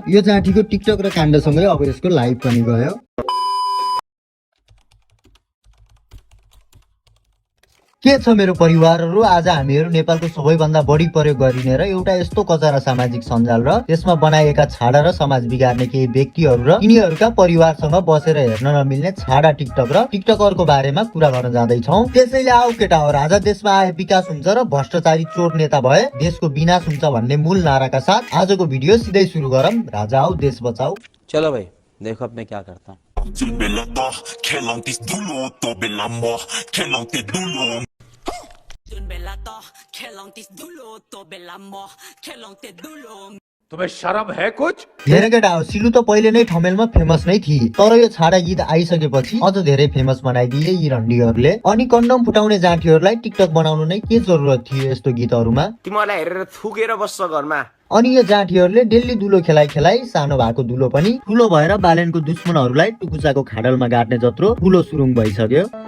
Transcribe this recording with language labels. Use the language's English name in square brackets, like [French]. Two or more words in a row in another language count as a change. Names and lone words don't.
[Nepali] यो जाँठीको टिकटक र काण्डसँगै अब यसको लाइभ पनि गयो। के छ मेरो परिवारहरू, आज हामीहरू नेपालको सबैभन्दा बढी प्रयोग गरिने र एउटा यस्तो कचरा सामाजिक सञ्जाल र त्यसमा बनाइएका छाडा र समाज बिगार्ने केही व्यक्तिहरू र यिनीहरूका परिवारसँग बसेर हेर्न नमिल्ने छाडा टिकटक र टिकटकरको बारेमा कुरा गर्न जाँदैछौँ। त्यसैले आऊ केटा हो, राजा देशमा आए विकास हुन्छ र भ्रष्टाचारी चोर नेता भए देशको विनाश हुन्छ भन्ने मूल नाराका साथ आजको भिडियो सिधै सुरु गरौँ। राजा आऊ देश बचाऊ। [Hindi] चलो भाई देखो अब मैं क्या करता हूँ। तुम्हें शर्म है कुछ? [Nepali] धेरै केटा हो, सिलु त पहिले नै ठमेलमा फेमस नै थिए, तर यो छाडा गीत आइसकेपछि अझ धेरै फेमस बनाइदिए यी रन्डीहरूले। अनि कन्डम फुटाउने जाँठीहरूलाई टिकटक बनाउनु नै के जरुरत थियो यस्तो गीतहरूमा? तिमीलाई हेरेर थुकेर बस्छ घरमा। अनि यो जाँठीहरूले डेली दुलो खेलाइ खेलाइ सानो भएको दुलो पनि ठुलो भएर बालेनको दुश्मनहरूलाई टुकुचाको खाडलमा गाड्ने जत्रो ठुलो सुरुङ भइसक्यो।